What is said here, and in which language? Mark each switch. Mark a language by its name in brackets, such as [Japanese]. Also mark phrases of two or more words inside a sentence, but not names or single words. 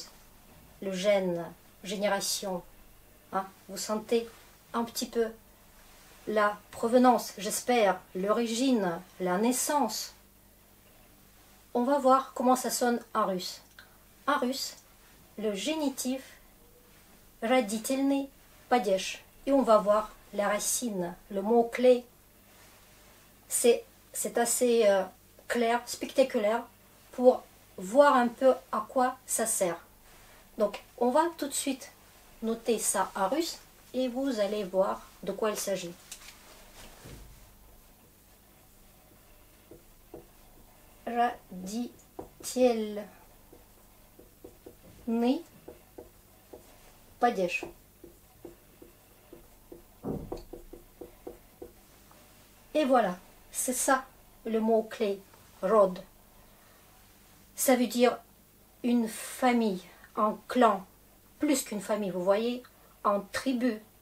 [French] Le gène, génération, hein, vous sentez un petit peu la provenance, j'espère, l'origine, la naissance. On va voir comment ça sonne en russe. En russe, le génitif [Russian] родительный падеж. [French] Et on va voir la racine, le mot-clé. C'est assez clair, spectaculaire pour voir un peu à quoi ça sert. Donc, on va tout de suite noter ça en russe et vous allez voir de quoi il s'agit. [Russian] Родительный падеж. [French] Et voilà, c'est ça le mot-clé, rod. Ça veut dire une famille, un clan, plus qu'une famille, vous voyez, en tribu.